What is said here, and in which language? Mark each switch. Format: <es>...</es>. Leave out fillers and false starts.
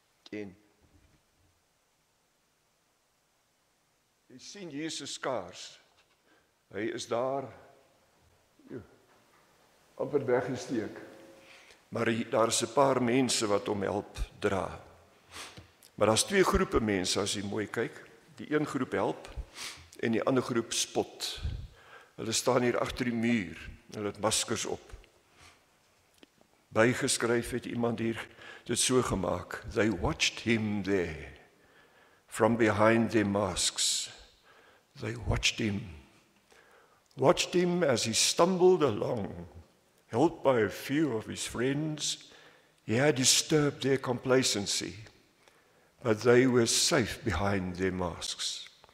<af>En jy sien Jesus skaars. Hy is daar amper weggesteek. Maar daar is 'n paar mense wat hom help dra. Maar daar's 2 groepe mense as jy mooi kyk. Die een groep help en die ander groep spot. Hulle staan hier agter die muur. Hulle het maskers op. Bygeskryf het iemand hier dit so gemaak.</af> <en>They watched him there. From behind their masks. They watched him as he stumbled along, helped by a few of his friends. He had disturbed their complacency, but they were safe behind their masks.</en>